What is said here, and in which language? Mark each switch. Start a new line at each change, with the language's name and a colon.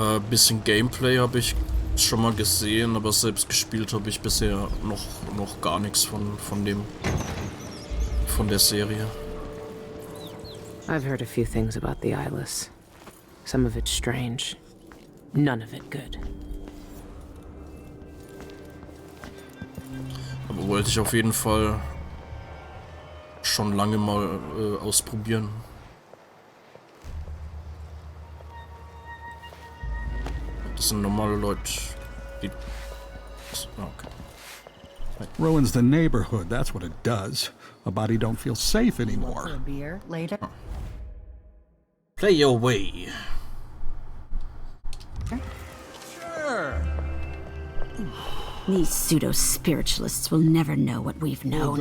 German: Bisschen Gameplay habe ich schon mal gesehen, aber selbst gespielt habe ich bisher noch gar nichts von der Serie.
English: I've heard a few things about the Eyeless. Some of it strange. None of it good.
German: Aber wollte ich auf jeden Fall schon lange mal ausprobieren. Das sind normale Leute, die... Okay.
English: Ruins the neighborhood, that's what it does. A body don't feel safe anymore. A beer later. Play your way. Sure. These pseudo-spiritualists will never know what we've known.